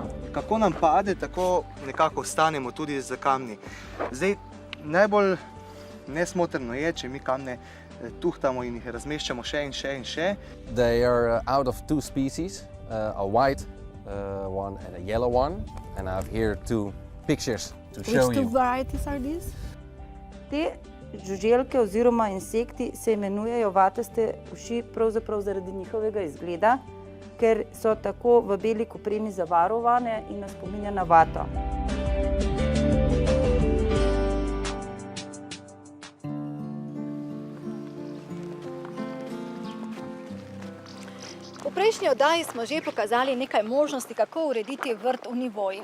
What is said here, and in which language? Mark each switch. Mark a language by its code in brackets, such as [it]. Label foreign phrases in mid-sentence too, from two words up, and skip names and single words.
[sl] kako nam pade, tako nekako ostanemo tudi z kamni. Zdaj, najbolj nesmotrno je, če mi kamne tuhtamo in jih razmeščamo še in še in še. [en] They are out of two species, a white one and a yellow one. And I have here two pictures to show Which two you. varieties are these? [sl] Te žuželke oziroma insekti se imenujejo vataste uši pravzaprav zaradi njihovega izgleda, ker so tako v beli kopreni zavarovane in nas spominja na vato. V prejšnji oddaji smo že pokazali nekaj možnosti, kako urediti vrt v nivojih.